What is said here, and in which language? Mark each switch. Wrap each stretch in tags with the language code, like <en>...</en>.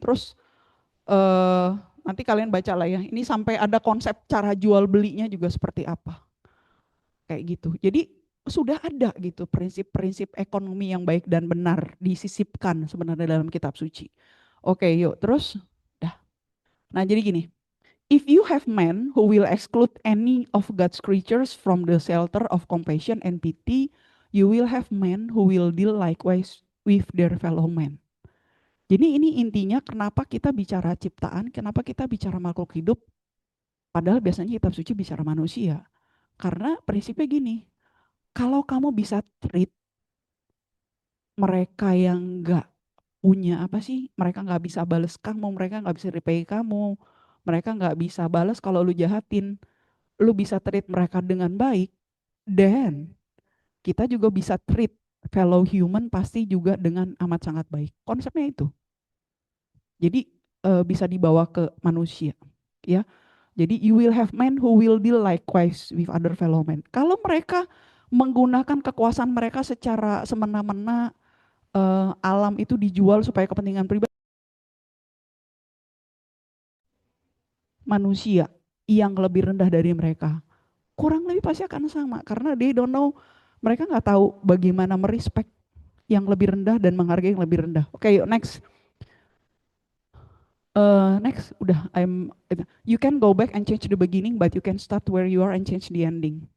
<id>Terus nanti kalian baca lah ya. Ini sampai ada konsep cara jual belinya juga seperti apa, kayak gitu. Jadi sudah ada gitu prinsip-prinsip ekonomi yang baik dan benar disisipkan sebenarnya dalam kitab suci. Oke, yuk terus. Dah. Nah, jadi gini.</id> <en>If you have men who will exclude any of God's creatures from the shelter of compassion and pity, you will have men who will deal likewise with their fellow men.</en> <id>Jadi ini intinya kenapa kita bicara ciptaan, kenapa kita bicara makhluk hidup, padahal biasanya kitab suci bicara manusia. Karena prinsipnya gini, kalau kamu bisa treat mereka yang enggak punya mereka nggak bisa balas kamu, mereka nggak bisa repay kamu, mereka nggak bisa balas kalau lu jahatin, lu bisa treat mereka dengan baik, dan kita juga bisa</id> <en>treat fellow human</en> <id>pasti juga dengan amat sangat baik. Konsepnya itu. Jadi bisa dibawa ke manusia, ya. Jadi</id> <en>you will have men who will deal likewise with other fellow men.</en> <id>Kalau mereka menggunakan kekuasaan mereka secara semena-mena, alam itu dijual supaya kepentingan pribadi, manusia yang lebih rendah dari mereka kurang lebih pasti akan sama, karena</id> <en>they don't know,</en> <id>mereka nggak tahu bagaimana merespect yang lebih rendah dan menghargai yang lebih rendah. Oke, yuk next. Next, udah.</id> <en>You can go back and change the beginning, but you can start where you are and change the ending.</en>